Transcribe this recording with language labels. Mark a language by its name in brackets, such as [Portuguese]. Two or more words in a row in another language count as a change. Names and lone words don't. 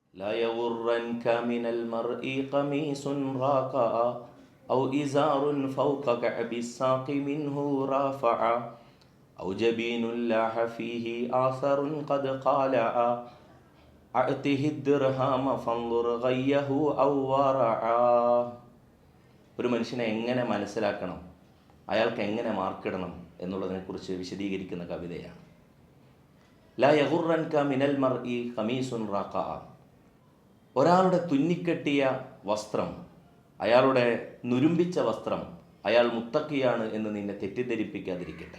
[Arabic] لا يغرنك من المرء قميص راقع أو إزار فوق كعب الساق منه رافعا أو جبين لاح فيه آثر قد قالع أعطه الدرهم فانظر غيه أو ورعا. [Malayalam] ഒരു മനുഷ്യനെ എങ്ങനെ മനസ്സിലാക്കണം, അയാൾക്ക് എങ്ങനെ മാർക്കിടണം എന്നുള്ളതിനെക്കുറിച്ച് വിശദീകരിക്കുന്ന കവിതയാണ്. [Arabic] لا يغرنك من المرء قميص راقع. [Malayalam] ഒരാളുടെ തുന്നിക്കെട്ടിയ വസ്ത്രം, അയാളുടെ നുരുമ്പിച്ച വസ്ത്രം, അയാൾ മുത്തക്കിയാണ് എന്ന് നിന്നെ തെറ്റിദ്ധരിപ്പിക്കാതിരിക്കട്ടെ.